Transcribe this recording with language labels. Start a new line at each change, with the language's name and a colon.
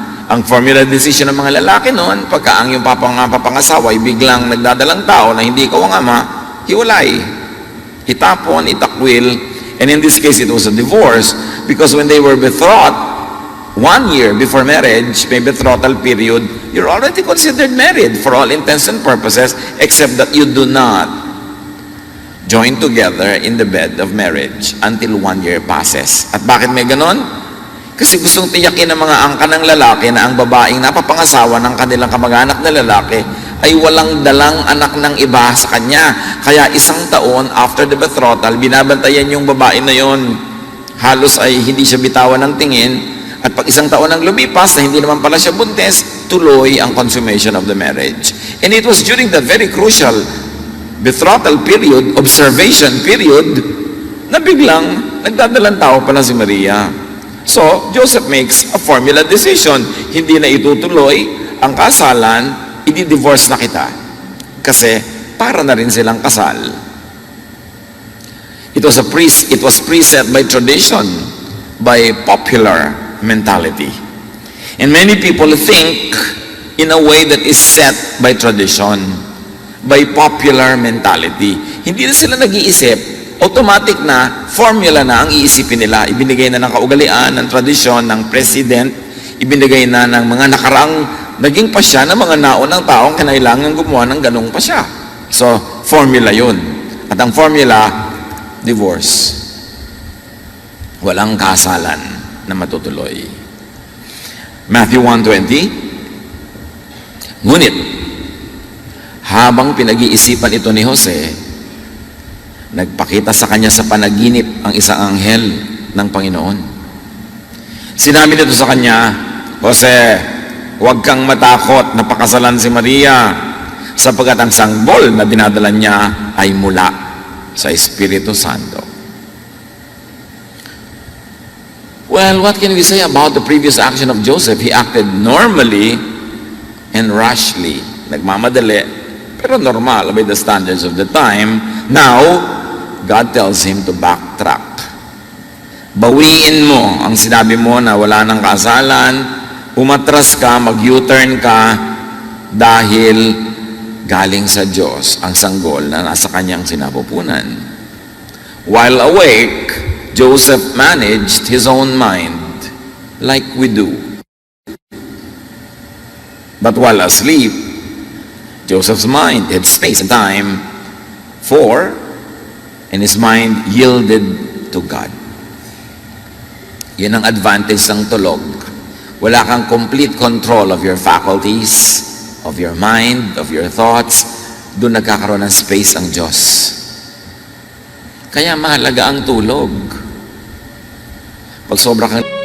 Filipino: Ang formula decision ng mga lalaki noon, pagka ang yung papangasawa ay biglang nagdadalang tao na hindi ikaw ang ama, hiwalay. Itapon, itakwil,
English: and in this case, it was a divorce because when they were betrothed, 1 year before marriage, may betrothal period, you're already considered married for all intents and purposes, except that you do not join together in the bed of marriage until 1 year passes.
Filipino: At bakit may ganon? Kasi gustong tiyakin ng mga angka ng lalaki na ang babaeng napapangasawa ng kanilang kamag-anak na lalaki ay walang dalang anak ng iba sa kanya. Kaya 1 taon
English: after the betrothal,
Filipino: binabantayan yung babae na yon. Halos ay hindi siya bitawan ng tingin. At pag 1 taon ang lumipas na hindi naman pala siya buntis, tuloy ang
English: consummation of the marriage. And it was during that very crucial betrothal period, observation period,
Filipino: na biglang nagdadalang tao pala si Maria.
English: So, Joseph makes a formula decision.
Filipino: Hindi na itutuloy ang kasalan, i-divorce na kita. Kasi para na rin silang kasal.
English: It was preset by tradition, by popular mentality. And many people think in a way that is set by tradition, by popular mentality.
Filipino: Hindi na sila nag-iisip, automatic na formula na ang iisipin nila. Ibinigay na ng kaugalian, ng tradisyon, ng president, ibinigay na ng mga nakaraang naging pasya ng mga naunang taong kinailangan gumawa ng ganong pasya. So, formula yun. At ang formula, divorce. Walang kasalan na matutuloy. Matthew 1:20. Ngunit, habang pinag-iisipan ito ni Jose, nagpakita sa kanya sa panaginip ang isang anghel ng Panginoon. Sinabi nito sa kanya, Jose, huwag kang matakot na pakasalan si Maria, sapagkat ang sangbol na dinadala niya ay mula sa Espiritu Santo.
English: Well, what can we say about the previous action of Joseph? He acted normally and rashly.
Filipino: Nagmamadali, pero
English: normal by the standards of the time. Now, God tells him to backtrack.
Filipino: Bawiin mo ang sinabi mo na wala nang kasalan, umatras ka, mag-U-turn ka, dahil galing sa Diyos ang sanggol na nasa kanyang sinapupunan.
English: While awake, Joseph managed his own mind like we do. But while asleep, Joseph's mind had space and time and his mind yielded to God.
Filipino: Yun ang advantage ng tulog. Wala kang
English: complete control of your faculties, of your mind, of your thoughts.
Filipino: Doon nagkakaroon ng space ang Diyos. Kaya mahalaga ang tulog. Pag sobra kang